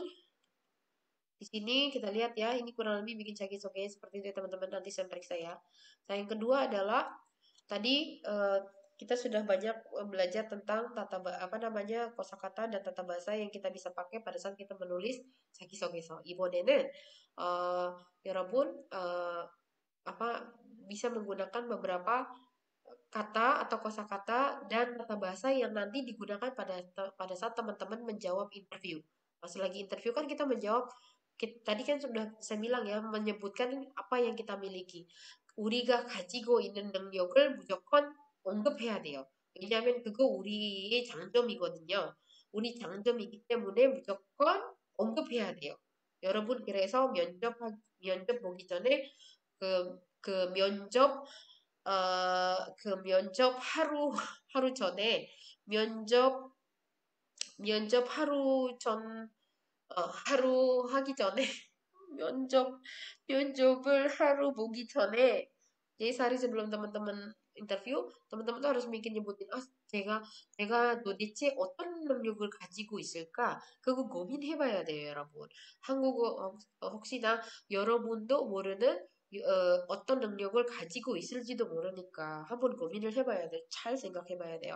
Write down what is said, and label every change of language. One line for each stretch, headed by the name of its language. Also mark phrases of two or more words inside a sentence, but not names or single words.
Indonesian: Di sini kita lihat ya, ini kurang lebih bikin caki-coki seperti itu ya teman-teman. Nanti saya periksa ya. Nah, yang kedua adalah tadi kita sudah banyak belajar tentang apa namanya kosakata dan tata bahasa yang kita bisa pakai pada saat kita menulis 자기소개서.
Korean: 이번에는 여러분
Indonesian: apa bisa menggunakan beberapa kata atau kosakata dan tata bahasa yang nanti digunakan pada saat teman-teman menjawab interview. Pas lagi interview kan kita menjawab, tadi kan sudah saya bilang ya, menyebutkan apa yang kita miliki.
Korean: 우리가 가지고 있는 능력을 무조건 언급해야 돼요. 왜냐하면 그거 우리의 장점이거든요. 우리 장점이기 때문에 무조건 언급해야 돼요. 여러분 그래서 면접 보기 전에 그 면접 하루 전에 면접 하루 하기 전에 면접 면접을 하루 보기 전에
Indonesian: jadi sehari sebelum teman-teman interview, teman-teman tuh harus mikir nyebutin,
Korean: 제가 도대체 어떤 능력을 가지고 있을까? 그거 고민해봐야 돼요, 여러분. 한국어 혹시나 여러분도 모르는 어떤 능력을 가지고 있을지도 모르니까 한번 고민을 해봐야 돼. 잘 생각해봐야 돼요.